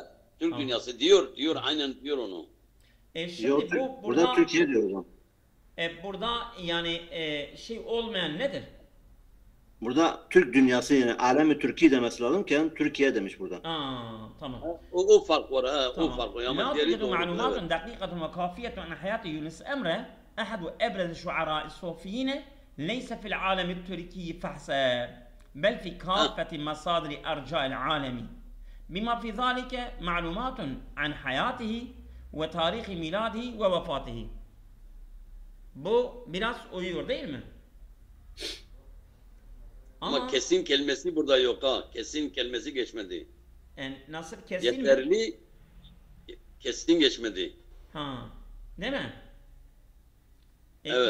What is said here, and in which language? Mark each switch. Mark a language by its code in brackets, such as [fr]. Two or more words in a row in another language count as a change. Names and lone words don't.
[tr] Türk dünyası diyor aynen diyor onu. Şimdi burada Türkiye diyor hocam. Burada yani şey olmayan nedir? Burada Türk dünyası yani alemi Türkiye demesi lazımken Türkiye demiş burada. Tamam. O fark var o fark var. [ar] لا توجد معلومات دقيقة وكافية عن حياة يونس أمرة أحد أبرز الشعراء الصوفيين ليس في العالم التركي فحسب بل في كافة مصادر أرجاء العالم بما في ذلك معلومات عن حياته وتاريخ ميلاده ووفاته. [tr] Bu biraz uyuyor değil mi? Ama kesin kelimesi burada yok ha. Kesin kelimesi geçmedi. Nasıl kesin yeterli mi? Kesin geçmedi. Değil mi? Evet.